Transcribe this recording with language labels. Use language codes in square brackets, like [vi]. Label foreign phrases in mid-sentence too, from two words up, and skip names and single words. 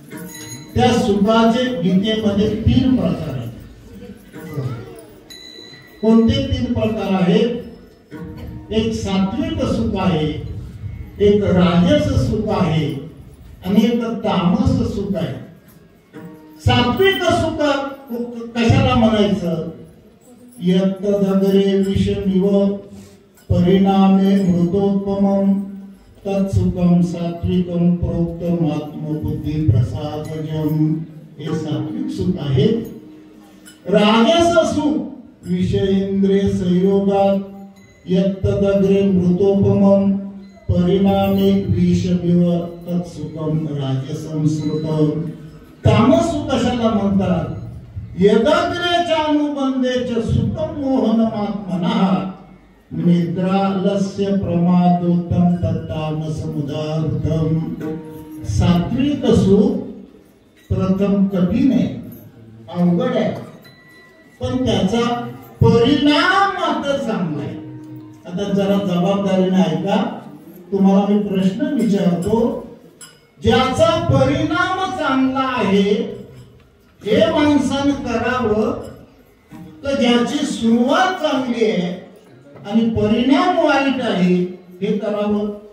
[mr] त्या सुखाचे गीतेमध्ये 3 प्रकार आहेत. कोणते तीन प्रकार आहेत? एक सात्विक सुख आहे, एक राजस सुख आहे आणि एक तामस सुख आहे. सात्विक सुख कशाला म्हणायचं? [sa] यत्तदग्रे विषमिव परिणामे मृतोत्तमं तत्सुखम सात्विकम प्रोक्तम आत्मबुद्धी प्रसादजम. [mr] हे सात्विक सुख आहे. राजस सुख [sa] विषयेंद्रिय संयोगात यत्तदग्रे मृतोपमं परिणामे विषमिव तत्सुखम राजसं श्रुतम. [mr] तामस सुख कशाला म्हणतात? [sa] यदग्रेच्या अनुबंधेच सुखम मोहनमात्मनः निद्रालस्य प्रमादोत्तम तत्तामसमुदाहृतम. [mr] सात्विक सुख प्रथम कठीण आहे, अवघड आहे, पण त्याचा परिणाम मात्र चांगला आहे. आता जरा जबाबदारीने ऐका, तुम्हाला मी प्रश्न विचारतो. ज्याचा परिणाम चांगला आहे हे माणसाने करावं, तर ज्याची सुरुवात चांगली आहे आणि परिणाम वाईट आहे हे करावं?